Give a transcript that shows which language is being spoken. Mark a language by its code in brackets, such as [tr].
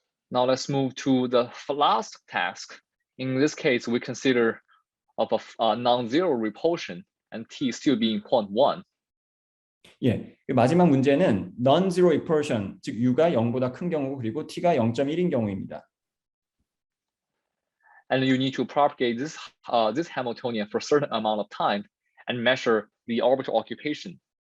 [en] Now let's move to the last task. In this case, we consider of a non-zero repulsion and t still being 0.1. [ko] 예, 마지막 문제는 [en] non-zero repulsion, [ko] 즉 u가 0보다 큰 경우 그리고 t가 0.1인 경우입니다. [en] And you need to propagate this Hamiltonian for a certain amount of time and measure the orbital occupation.